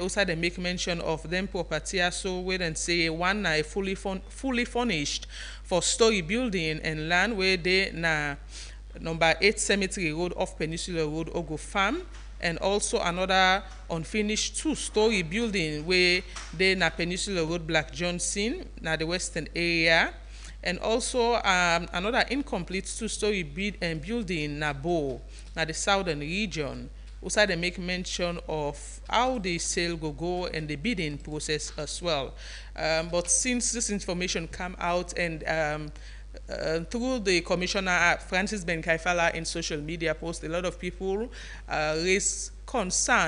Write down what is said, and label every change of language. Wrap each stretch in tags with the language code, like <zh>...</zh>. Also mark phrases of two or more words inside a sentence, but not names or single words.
<kri>Also, they make mention of them property. So we then say one na fully furnished for story building and land where they na number 8 Cemetery Road off Peninsula Road, Ogo Farm. And also another unfinished 2-story building where they na Peninsula Road, Black Johnson, na the western area. And also another incomplete 2-story building na Bo, na the southern region. also they make mention of how the sale go and the bidding process as well. But since this information come out and through the Commissioner Francis Benkaifala in social media post, a lot of people raise concern</kri>